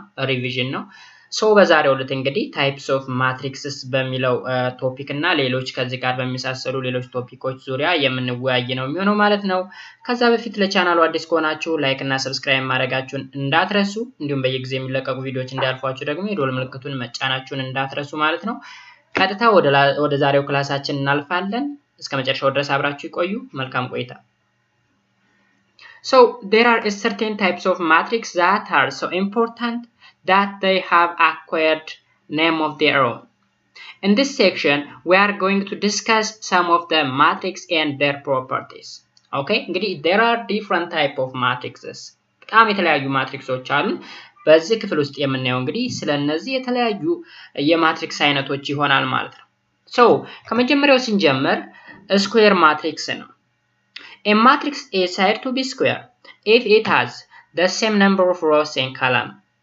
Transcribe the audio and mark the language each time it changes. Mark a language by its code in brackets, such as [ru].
[am] revision ነው ሶ በዛሬው ዕለት እንግዲህ types of matrices በሚለው ቶፒክ እና ሌሎች ከዚህ ጋር በሚሳሰሉ ሌሎች ቶፒኮች ዙሪያ የምንወያይ ነው የሚሆነው ማለት ነው ከዛ በፊት ለቻናሉ አዲስ ከሆናችሁ ላይክ እና ሰብስክራይብ ማድረጋችሁን እንዳትረሱ እንዲሁም በየጊዜው የሚለቀቁ ቪዲዮዎች እንዲያልፏችሁ ደግሞ የደወል ምልክቱን መጫናችሁን እንዳትረሱ ማለት ነው ቀጥታ ወደ ዛሬው ክላሳችን እናልፋለን እስከመጨረሻው ድረስ አብራችሁ ይቆዩ መልካም ቆይታ [en] So there are certain types of matrix that are so important that they have acquired name of their own. In this section, we are going to discuss some of the matrix and their properties. Okay, there are different type of matrices. [am] በጣም የተለያዩ ማትሪክሶች አሉ በዚህ ክፍል ውስጥ የምናየው እንግዲህ ስለነዚህ የተለያዩ የማትሪክስ አይነቶች ይሆናል ማለት ነው So ከመጀመሪያው ስንጀምር ስኩዌር ማትሪክስ ነው [en] A matrix is said to be square if it has the same number of rows and columns.